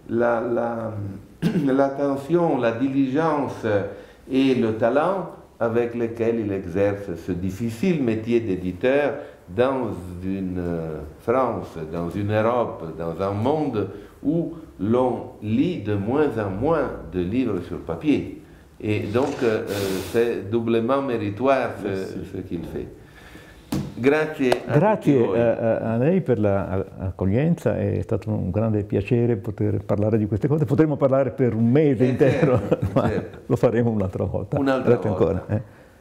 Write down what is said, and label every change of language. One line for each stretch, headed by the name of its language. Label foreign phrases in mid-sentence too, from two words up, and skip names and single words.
French: l'attention, la diligence et le talent avec lesquels il exerce ce difficile métier d'éditeur dans une France, dans une Europe, dans un monde où l'on lit de moins en moins de livres sur papier. Et donc, c'est doublement méritoire ce qu'il fait.
Italian: Grazie a lei per l'accoglienza, è stato un grande piacere poter parlare di queste cose. Potremmo parlare per un mese intero, certo, ma certo. lo faremo un'altra volta. Un'altra Grazie volta. ancora.